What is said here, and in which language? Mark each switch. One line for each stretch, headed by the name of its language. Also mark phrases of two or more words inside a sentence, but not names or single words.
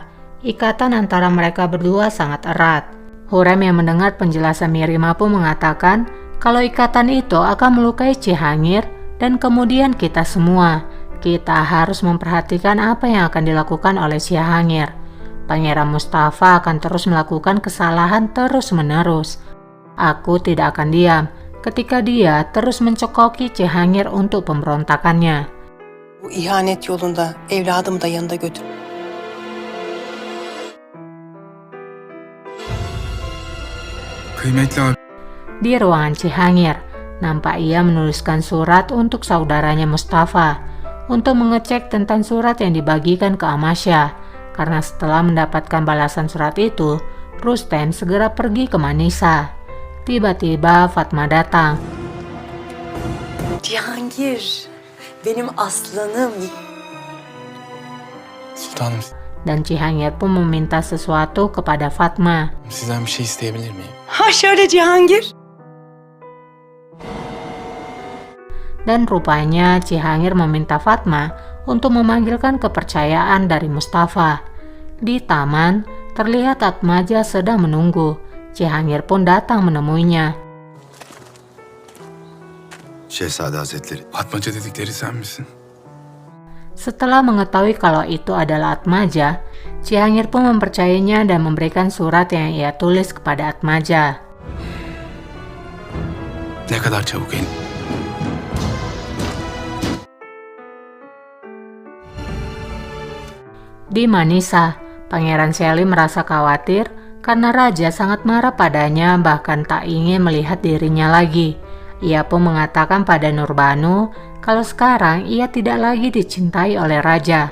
Indonesian: Ikatan antara mereka berdua sangat erat. Hurrem yang mendengar penjelasan Mirima pun mengatakan kalau ikatan itu akan melukai Cihangir dan kemudian kita semua. Kita harus memperhatikan apa yang akan dilakukan oleh Cihangir. Pangeran Mustafa akan terus melakukan kesalahan terus-menerus. Aku tidak akan diam ketika dia terus mencekoki Cihangir untuk pemberontakannya.
Turkish: Bu ihanet yolunda evladımı da yanında götür. Kıymetli abi.
Indonesian: Di ruangan Cihangir, nampak ia menuliskan surat untuk saudaranya Mustafa untuk mengecek tentang surat yang dibagikan ke Amasya. Karena setelah mendapatkan balasan surat itu, Rustem segera pergi ke Manisa. Tiba-tiba Fatma datang.
Turkish: Cihangir, benim aslanım. Sultanım,
Indonesian: Dan Cihangir pun meminta sesuatu kepada Fatma.
Turkish: sizden bir şey isteyebilir miyim? Ha şöyle Cihangir.
Indonesian: dan rupanya Cihangir meminta Fatma untuk memanggilkan kepercayaan dari Mustafa. Di taman, terlihat Atmaja sedang menunggu. Cihangir pun datang menemuinya.
Turkish: Şehzade Hazretleri. Atmaca dedikleri sen misin?
Indonesian: Setelah mengetahui kalau itu adalah Atmaja, Cihangir pun mempercayainya dan memberikan surat yang ia tulis kepada Atmaja.
Turkish: Ne kadar çabuk en.
Indonesian: Di Manisa, Pangeran Selim merasa khawatir karena raja sangat marah padanya, bahkan tak ingin melihat dirinya lagi. Ia pun mengatakan pada Nurbanu kalau sekarang ia tidak lagi dicintai oleh raja.